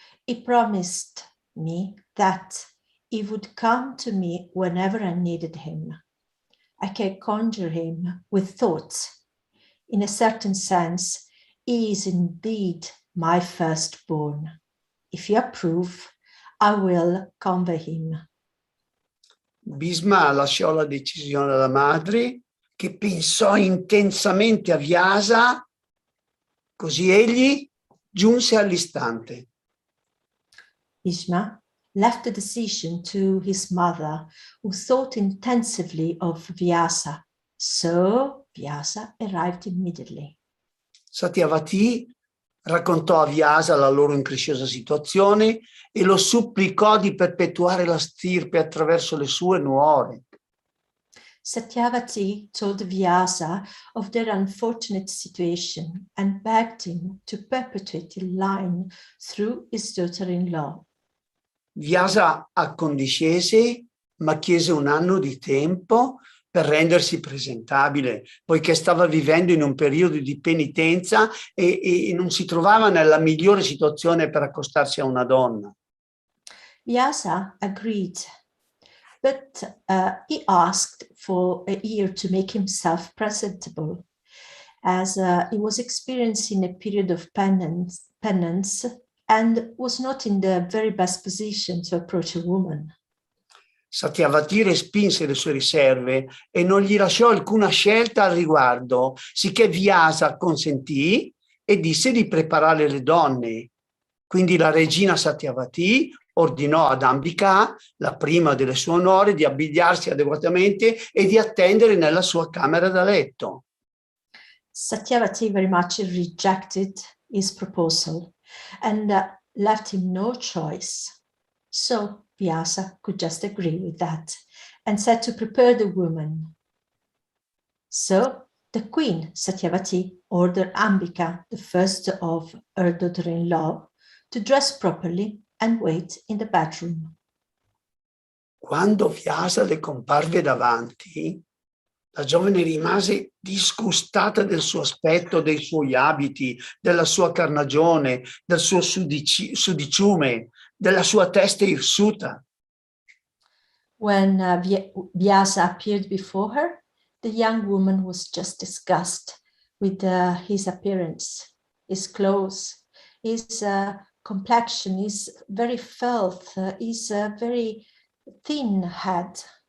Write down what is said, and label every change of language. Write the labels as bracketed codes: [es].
[en] He promised me that he would come to me whenever I needed him. I can conjure him with thoughts. In a certain sense, he is indeed my firstborn. If you approve, I will convey him. [it] Bhisma lasciò la decisione alla madre, che pensò intensamente a Vyasa, così egli giunse all'istante. [en] Bhishma left the decision to his mother, who thought intensively of Vyasa. So Vyasa arrived immediately. [it] Satyavati raccontò a Vyasa la loro incresciosa situazione e lo supplicò di perpetuare la stirpe attraverso le sue nuore. [en] Satyavati told Vyasa of their unfortunate situation and begged him to perpetuate the line through his daughter-in-law. [it] Vyasa accondiscese, ma chiese un anno di tempo per rendersi presentabile, poiché stava vivendo in un periodo di penitenza e non si trovava nella migliore situazione per accostarsi a una donna. [en] Vyasa agreed, but he asked for a year to make himself presentable, as he was experiencing a period of penance and was not in the very best position to approach a woman. [it] Satyavati respinse le sue riserve e non gli lasciò alcuna scelta al riguardo, sicché Vyasa consentì e disse di preparare le donne. Quindi la regina Satyavati ordinò ad Ambika, la prima delle sue onore, di abbigliarsi adeguatamente e di attendere nella sua camera da letto. [en] Satyavati very much rejected his proposal and left him no choice. So Vyasa could just agree with that and said to prepare the woman. So the queen Satyavati ordered Ambika, the first of her daughter-in-law, to dress properly and wait in the bedroom. [it] Quando Vyasa le comparve davanti, la giovane rimase disgustata del suo aspetto, dei suoi abiti, della sua carnagione, del suo sudiciume, della sua testa irsuta. [en] When Vyasa appeared before her, the young woman was just disgusted with his appearance, his clothes, his complexion, his very filth, his very thin head.